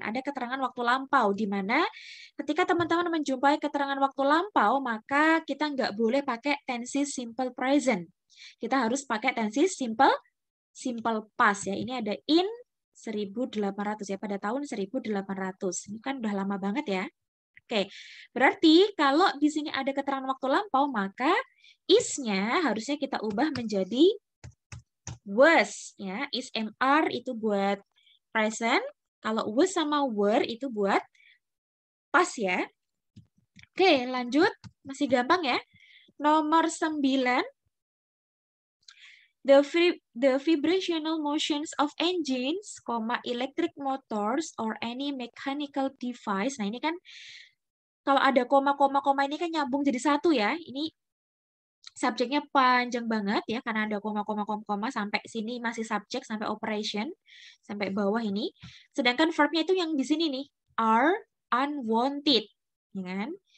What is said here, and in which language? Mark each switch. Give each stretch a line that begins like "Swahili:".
Indonesian: Ada keterangan waktu lampau, di mana ketika teman-teman menjumpai keterangan waktu lampau, maka kita nggak boleh pakai tenses simple present. Kita harus pakai tenses simple past ya. Ini ada in, 1800 ya, pada tahun 1800. Ini kan udah lama banget ya. Oke, berarti kalau di sini ada keterangan waktu lampau, maka is-nya harusnya kita ubah menjadi was. Ya. Is and are itu buat present, kalau was sama were itu buat past ya. Oke, lanjut. Masih gampang ya. Nomor 9.
English: The vibrational motions of engines, electric motors, or any mechanical device.
Indonesian: Nah, ini kan kalau ada koma ini kan nyambung jadi satu ya. Ini subjeknya panjang banget ya, karena ada koma sampai sini masih subjek, sampai operation, sampai bawah ini. Sedangkan verbnya itu yang di sini nih, are unwanted. Ya kan?